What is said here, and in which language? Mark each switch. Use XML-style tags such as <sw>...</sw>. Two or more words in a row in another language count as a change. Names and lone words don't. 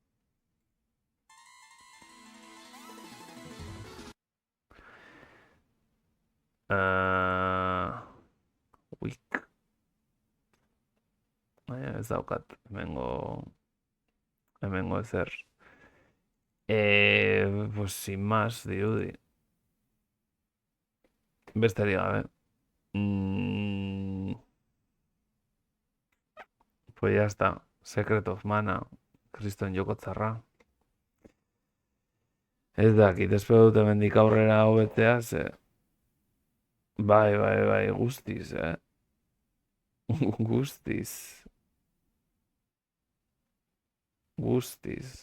<eu>Weak. Baina ez daukat, hemengo ezer.</eu> <es>Pues sin más,</es> <eu>dirudi. Besterik gabe.</eu> <es>Pues ya está. Secret of Mana.</es> <eu>Kriston joko txarra. Ez dakit, espero dut hemendik aurrera hobetzea, ze... Bai, guztiz, Guztiz.</eu>